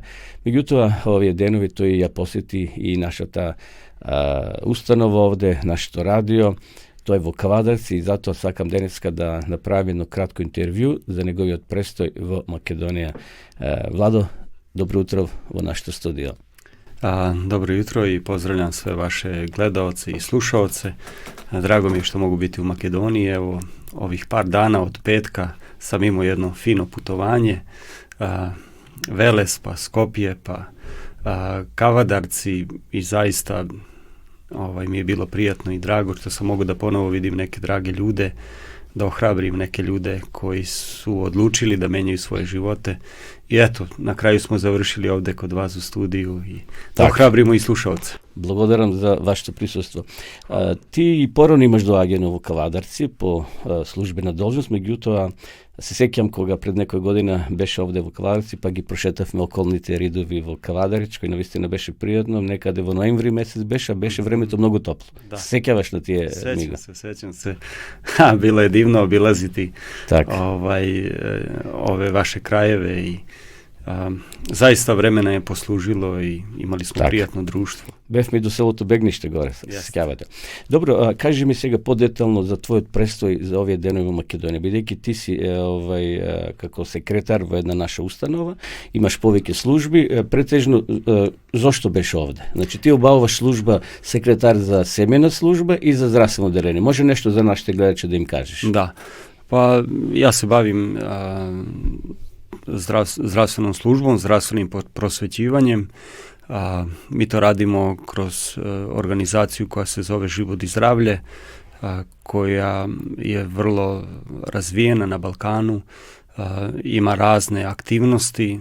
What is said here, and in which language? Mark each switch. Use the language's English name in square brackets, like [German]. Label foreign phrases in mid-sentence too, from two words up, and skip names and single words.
[Macedonian] Меѓутоа, овие денови тој ја посети и нашата установа овде, нашето радио. Тој е во Кавадарци и затоа сакам денеска да направим едно кратко интервју за неговиот престој во Македонија. Владо, добро утро во нашето студио. [Serbian] Dobro jutro i pozdravljam sve vaše gledaoce i slušaoce. Drago mi je što mogu biti u Makedoniji. Evo, ovih par dana od petka sam imao jedno fino putovanje. Veles, pa Skopje, pa Kavadarci i zaista mi je bilo prijatno i drago što sam mogu da ponovo vidim neke drage ljude, da ohrabrim neke ljude koji su odlučili da menjaju svoje živote. I eto, na kraju smo završili ovde kod vas u studiju i da ohrabrimo i slušalce. [Macedonian] Благодарам за вашето присуство. Ти и порано имаш доаѓање во Кавадарци по службена должност, меѓутоа се сеќам кога пред некоја година беше овде во Кавадарци, па ги прошетавме околните ридови во Кавадарич, кој навистина беше пријатно, некаде во ноември месец беше времето многу топло. Да. Се сеќаваш на тие мига? [Serbian] Sećam se. Bilo je divno obilaziti ove vaše krajeve i zaista vremena je poslužilo [Macedonian] и имали сме пријатно друштво. Бевме и до селото Бегниште горе, се сеќавате. Добро, кажи ми сега подетално за твојот престој за овие денови во Македонија, бидејќи ти си како секретар во една наша установа, имаш повеќе служби, претежно зошто беше овде? Значи ти обавуваш служба секретар за семејна служба и за здравствено оделение. Може нешто за нашите гледачи да им кажеш? [Serbian] Да. Па ја се бавим zdravstvenom službom, zdravstvenim prosvećivanjem. Mi to radimo kroz organizaciju koja se zove Život i zdravlje, koja je vrlo razvijena na Balkanu, ima razne aktivnosti.